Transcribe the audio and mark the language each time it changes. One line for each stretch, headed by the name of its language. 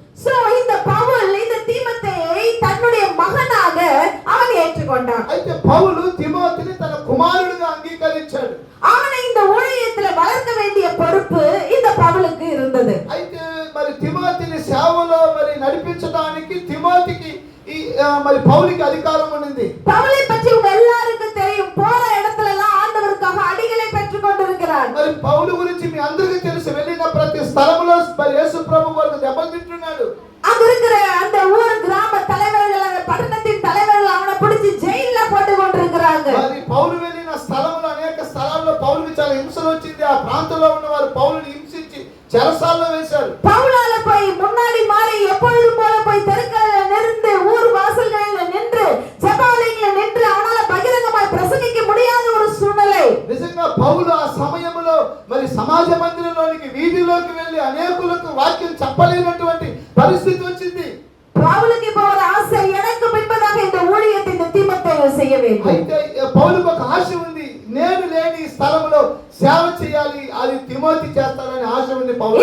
Tamil: So இந்த பவுல் இந்த தீமோத்தேயை தன்னுடைய மகனாக அவன் ஏற்றுக்கொண்டான்.
Telugu: అయితే పౌలు తిమోతిని తన కుమారుడిగా అంగీకరించాడు.
Tamil: அவனை இந்த ஊழியத்துல வளர்க்க வேண்டிய பொறுப்பு இந்த பவுலுக்கு இருந்தது.
Telugu: అయితే మరి తిమోతిని సేవలో మరి నడిపించడానికి తిమోతికి మరి పౌలుకి అధికారం ఉంది.
Tamil: பவுலை பற்றி உங்க எல்லாருக்கும் தெரியும். போற இடத்துல எல்லாம் ஆண்டவருக்காக அடிகளை பெற்றுக் கொண்டிருக்கிறார்.
Telugu: మరి పౌలు గురించి మీ అందరికీ తెలుసు. వెళ్ళిన ప్రతి స్థలములో మరి యేసు ప్రభు వారికి దెబ్బలు తింటున్నాడు.
Tamil: அங்க இருக்கிற அந்த ஊர் கிராம தலைவர்கள், அந்த பட்டணத்தின் தலைவர்கள் அவனை பிடிச்சு ஜெயில்ல போட்டு கொண்டிருக்கிறாங்க.
Telugu: మరి పౌలు వెళ్ళిన స్థలములో అనేక స్థలాల్లో పౌలుకి చాలా హింసలు వచ్చింది. ఆ ప్రాంతంలో ఉన్న వారు పౌలుని హింసించి చెరసాల్లో వేశారు.
Tamil: பவுலால போய் முன்னாடி மாறி எப்பொழுதும் போல போய் தெருக்களில் நின்று ஊர் வாசல்களில் நின்று ஜெபாலயங்களில் நின்று அவனால பகிரங்கமாய் பிரசங்கிக்க முடியாத ஒரு சூழ்நிலை.
Telugu: నిజంగా పౌలు ఆ సమయంలో మరి సమాజ మందిరంలోనికి వీధిలోకి వెళ్ళి అనేకులకు వాక్యం చెప్పలేనటువంటి పరిస్థితి వచ్చింది.
Tamil: பவுலுக்கு இப்போ ஒரு ஆசை, எனக்கு பின்பதாக இந்த ஊழியத்தை இந்த தீமோத்தேயு செய்ய வேண்டும்.
Telugu: అయితే పౌలుకు ఒక ఆశ ఉంది. నేను లేని స్థలంలో సేవ చేయాలి, అది తిమోతి చేస్తానని ఆశ ఉంది పౌలు.